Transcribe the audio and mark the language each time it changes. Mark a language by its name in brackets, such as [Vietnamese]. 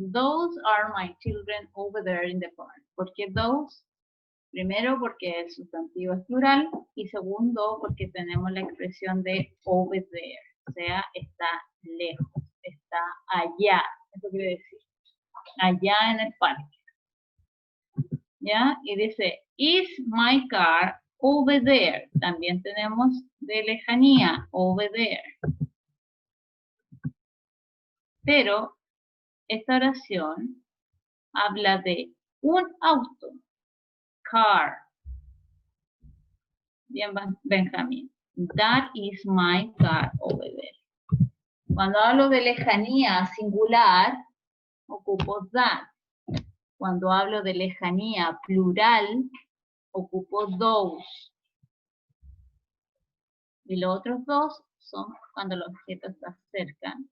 [English] Those are my children over there in the park. [Spanish] ¿Por qué those? Primero, porque el sustantivo es plural. Y segundo, porque tenemos la expresión de [English] over there. [Spanish] O sea, está lejos, está allá. Eso quiere decir, allá en el parque. ¿Ya? Y dice, [English] is my car over there? [Spanish] También tenemos de lejanía, [English] over there. [Spanish] Pero esta oración habla de un auto, car. Bien, Benjamín. [English] That is my car over there. [Spanish] Cuando hablo de lejanía singular, ocupo that. Cuando hablo de lejanía plural, ocupo those. Y los otros dos son cuando el objeto está cerca.